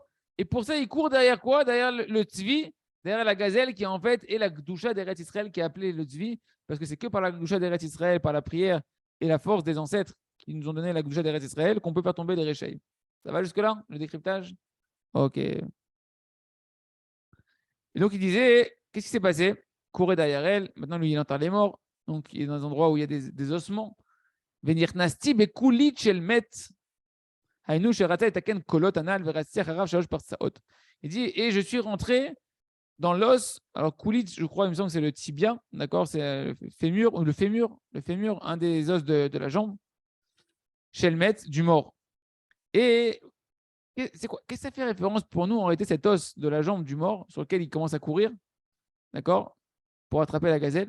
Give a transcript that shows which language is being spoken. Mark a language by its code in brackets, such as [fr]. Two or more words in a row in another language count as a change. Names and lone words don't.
[fr] Et pour ça, il court derrière quoi? Derrière le Tzvi, derrière la gazelle, qui en fait est la [he] קדושת ארץ ישראל, [fr] qui est appelée le Tzvi, parce que c'est que par la [he] קדושת ארץ ישראל, [fr] par la prière et la force des ancêtres qui nous ont donné la [he] קדושת ארץ ישראל, [fr] qu'on peut faire tomber les Réchaïm. Ça va jusque-là, le décryptage? Ok. Et donc, il disait, qu'est-ce qui s'est passé? Courait derrière elle. Maintenant, lui, il enterre les morts. Donc, il est dans un endroit où il y a des ossements. [he] ונכנסתי בקולית של מת, היינו שראתה את הקן קולות הנ"ל ורצתי אחריו 3 פרסאות. [fr] Il dit, et je suis rentré dans l'os, alors koulit, je crois, il me semble que c'est le tibia, d'accord, c'est le fémur, un des os de la jambe, chez le maître du mort. Et c'est quoi? Qu'est-ce que ça fait référence pour nous en réalité, cet os de la jambe du mort sur lequel il commence à courir, d'accord, pour attraper la gazelle?